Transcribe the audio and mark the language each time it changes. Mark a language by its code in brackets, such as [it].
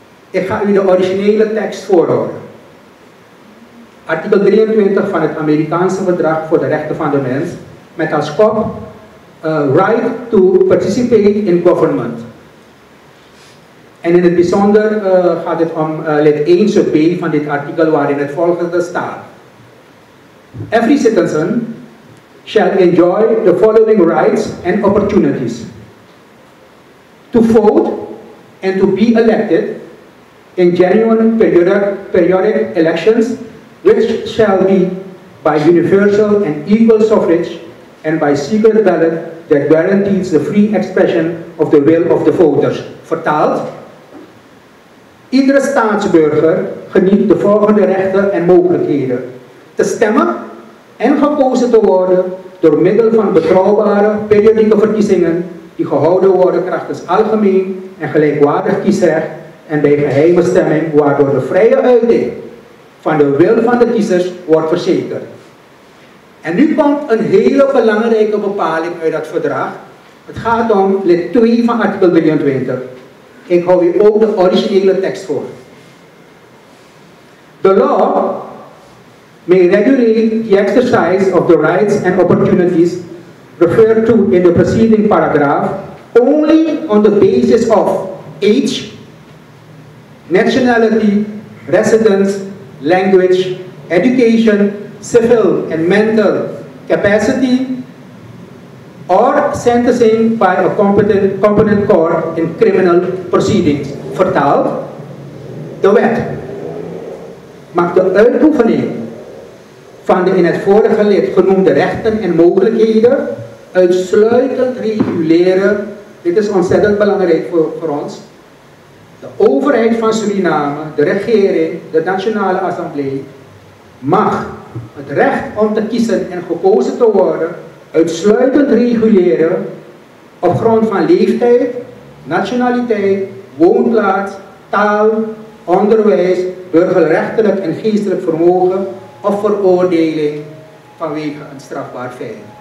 [nl] Ik ga u de originele tekst voorhouden. Artikel 23 van het Amerikaanse Verdrag voor de Rechten van de Mens met als kop [en] right to participate in government. [nl] En in het bijzonder gaat het om lid 1 sub B van dit artikel waarin het volgende staat. [en] Every citizen shall enjoy the following rights and opportunities. To vote and to be elected in genuine periodic elections which shall be by universal and equal suffrage and by secret ballot that guarantees the free expression of the will of the voters. [nl] Vertaald. Iedere staatsburger geniet de volgende rechten en mogelijkheden. Te stemmen en gekozen te worden door middel van betrouwbare periodieke verkiezingen die gehouden worden krachtens algemeen en gelijkwaardig kiesrecht en bij geheime stemming waardoor de vrije uiting van de wil van de kiezers wordt verzekerd. En nu komt een hele belangrijke bepaling uit dat verdrag. Het gaat om lid 2 van artikel 23. Ik hou u ook de originele tekst voor. [en] The law may regulate the exercise of the rights and opportunities referred to in the preceding paragraph only on the basis of age, nationality, residence, language, education, civil and mental capacity, or sentencing by a competent court in criminal proceedings. [nl] Vertaald, de wet mag de uitoefening van de in het vorige lid genoemde rechten en mogelijkheden uitsluitend reguleren. Dit is ontzettend belangrijk voor ons. De overheid van Suriname, de regering, de Nationale Assemblée, mag het recht om te kiezen en gekozen te worden uitsluitend reguleren op grond van leeftijd, nationaliteit, woonplaats, taal, onderwijs, burgerrechtelijk en geestelijk vermogen of veroordeling vanwege een strafbaar feit.